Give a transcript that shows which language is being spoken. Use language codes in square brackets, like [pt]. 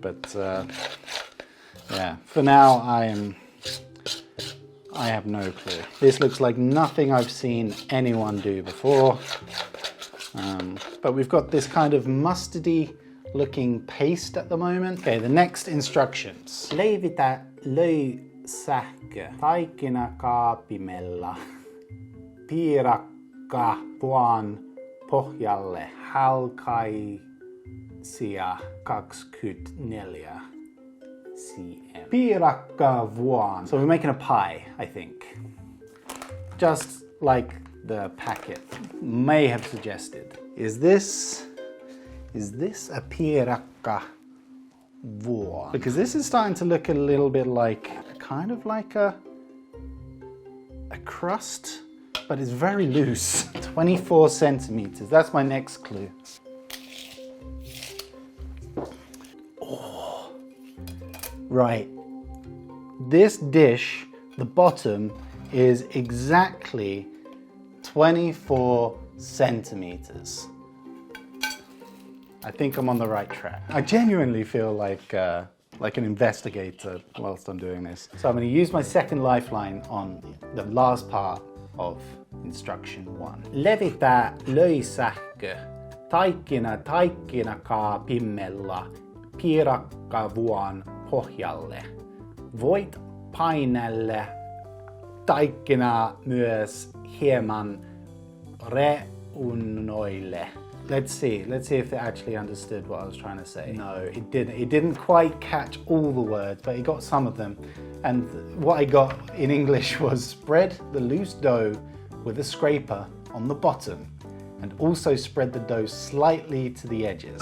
[en] But yeah, for now I have no clue. This looks like nothing I've seen anyone do before. But we've got this kind of mustardy looking paste at the moment. Okay, the next instructions. [fi] Leivitä löysähkö taikinakaapimella. Piirakka vuon pohjalle halkaisia 24 cm. Piirakka vuon. [en] So we're making a pie, I think. Just like the packet may have suggested. Is this a piirakka vuon? Because this is starting to look a little bit like, kind of like a crust, but it's very loose. 24 centimeters, that's my next clue. Oh, right. This dish, the bottom, is exactly 24 centimeters. I think I'm on the right track. I genuinely feel like an investigator whilst I'm doing this. So I'm going to use my second lifeline on the last part of instruction 1. [fi] Levitä löysähkö taikinakaapimella piirakkavuon pohjalle. Voit painella taikinaa myös hieman reunoille. [en] Let's see if it actually understood what I was trying to say. No, it didn't. It didn't quite catch all the words, but it got some of them. And what I got in English was spread the loose dough with a scraper on the bottom and also spread the dough slightly to the edges.